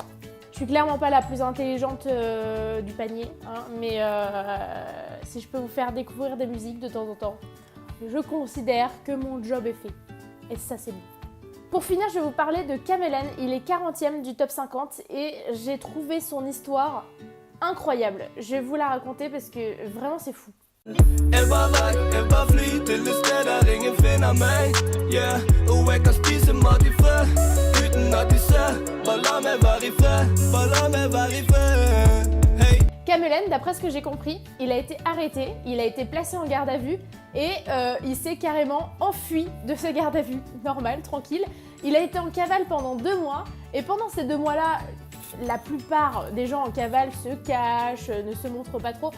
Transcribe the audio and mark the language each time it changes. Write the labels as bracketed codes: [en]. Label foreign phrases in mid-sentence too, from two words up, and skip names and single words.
[fr] Je suis clairement pas la plus intelligente du panier, hein, mais si je peux vous faire découvrir des musiques de temps en temps, je considère que mon job est fait. Et ça, c'est bon. Pour finir, je vais vous parler de Kamelen. Il est 40e du top 50 et j'ai trouvé son histoire incroyable. Je vais vous la raconter parce que vraiment, c'est fou. [no] Jeg var vekk, jeg var fly til et sted der ingen finner meg. Yeah, og jeg kan spise mat i fred, uten at de ser. Bare la meg være i fred, bare la meg være i fred. Hey. [fr] Kamelen, d'après ce que j'ai compris, il a été arrêté, il a été placé en garde à vue et il s'est carrément enfui de ce garde à vue. Normal, tranquille. Il a été en cavale pendant 2 mois et pendant ces 2 mois-là, la plupart des gens en cavale se cachent, ne se montrent pas trop.